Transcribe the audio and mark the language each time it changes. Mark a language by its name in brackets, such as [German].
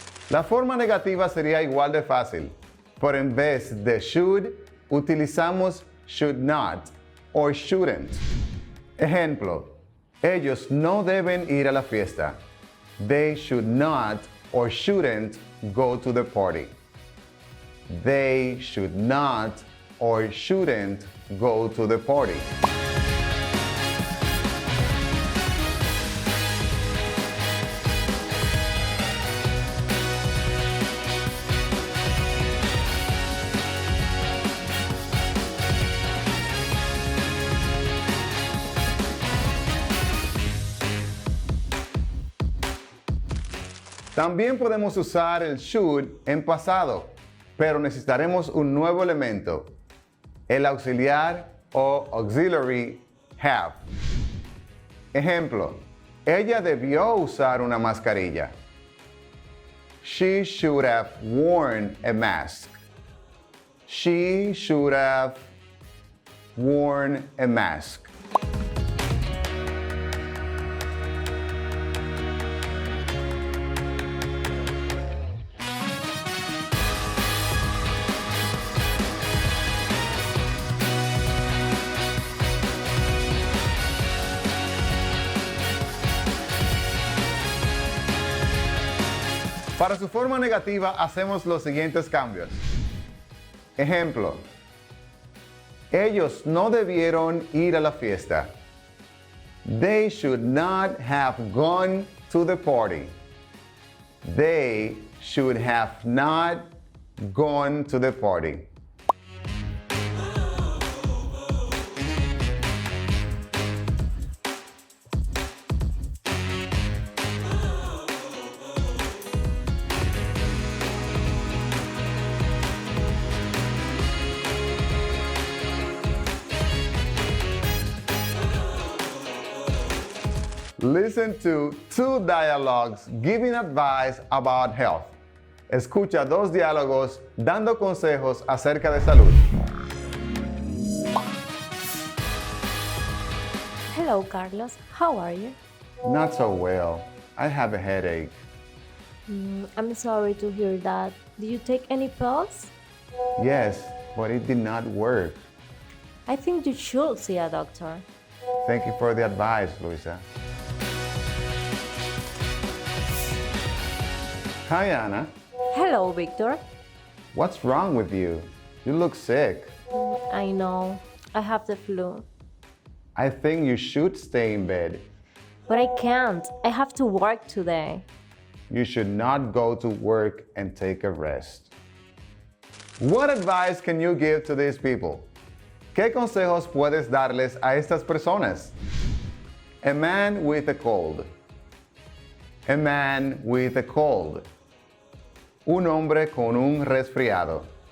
[Spanish] La forma negativa sería igual de fácil, pero en vez de should, utilizamos [English] should not or shouldn't. [Spanish] Ejemplo, ellos no deben ir a la fiesta. [English] They should not or shouldn't go to the party. They should not or shouldn't go to the party. [Spanish] También podemos usar el should en pasado, pero necesitaremos un nuevo elemento, el auxiliar o auxiliary have. Ejemplo, ella debió usar una mascarilla. [English] She should have worn a mask. She should have worn a mask. [Spanish] Para su forma negativa hacemos los siguientes cambios. Ejemplo, ellos no debieron ir a la fiesta. [English] They should not have gone to the party. They should have not gone to the party. Listen to two dialogues giving advice about health. [Spanish] Escucha dos diálogos dando consejos acerca de salud. [English] Hello, Carlos. How are you? Not so well. I have a headache. I'm sorry to hear that. Did you take any pills? Yes, but it did not work. I think you should see a doctor. Thank you for the advice, Luisa. Hi, Anna. Hello, Victor. What's wrong with you? You look sick. I know. I have the flu. I think you should stay in bed. But I can't. I have to work today. You should not go to work and take a rest. What advice can you give to these people? [Spanish] ¿Qué consejos puedes darles a estas personas? [English] A man with a cold. A man with a cold. [Spanish] Un hombre con un resfriado.